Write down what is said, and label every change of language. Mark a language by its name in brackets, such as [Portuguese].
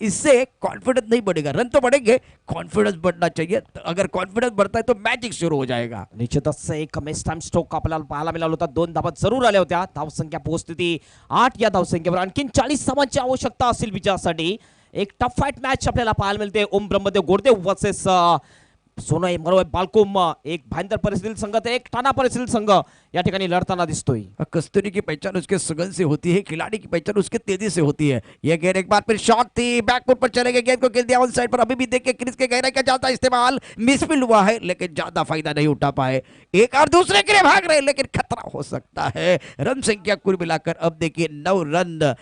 [Hindi] इससे कॉन्फिडेंस नहीं बढ़ेगा, रन तो बढ़ेंगे, कॉन्फिडेंस बढ़ना चाहिए. अगर कॉन्फिडेंस बढ़ता है तो मैजिक शुरू हो जाएगा. [Marathi] निश्चितच एक मिस टाइम स्ट्रोक आपल्याला पाहायला मिळाला होता. 2 धावा जरूर आल्या होत्या. धावसंख्या पोहोचली ती 8. या धावसंख्येवर आणखीन 40 धावांची आवश्यकता असेल विजयासाठी. एक टफ फाईट मॅच आपल्याला पाहायला मिळते. ओम ब्रह्मदेव गोडदेव वर्सेस सोनई मरोय बालकुम. एक भयंकर परिस्थिती संघ, एक टाना परिस्थिती संघ या ठिकाणी लढताना दिसतोय. [Hindi] कस्तूरी की पहचान उसके सुगंध से होती है, खिलाड़ी की पहचान उसके तेजी से होती है. यह गेंद एक बार फिर शॉट थी, बैकफुट पर चले गए, गेंद को खेल दिया ऑन साइड पर. अभी भी देखिए क्रीज के गहराई का ज्यादा इस्तेमाल मिसफील्ड हुआ है, लेकिन ज्यादा फायदा नहीं उठा पाए. एक और दूसरे के लिए भाग रहे, लेकिन खतरा हो सकता है. रन संख्या कुल मिलाकर अब देखिए 9 रन.